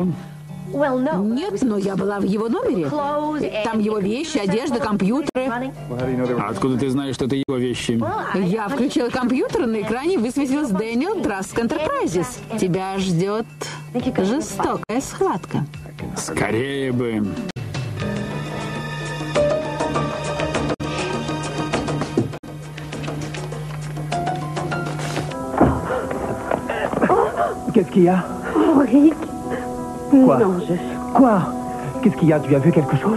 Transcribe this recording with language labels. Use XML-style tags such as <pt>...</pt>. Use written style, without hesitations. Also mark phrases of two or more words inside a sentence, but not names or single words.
<ru>Нет, но я была в его номере. Там его вещи, одежда, компьютеры. Откуда ты знаешь, что это его вещи? Я включила компьютер, на экране высветилась Дэниел Траск Энтерпрайзес. Тебя ждет жестокая схватка. Скорее бы.</ru> <fr>Qu'est-ce qu'il y a? Oh, Rick. Quoi? Non, Quoi? Qu'est-ce qu'il y a? Tu as vu quelque chose?</fr>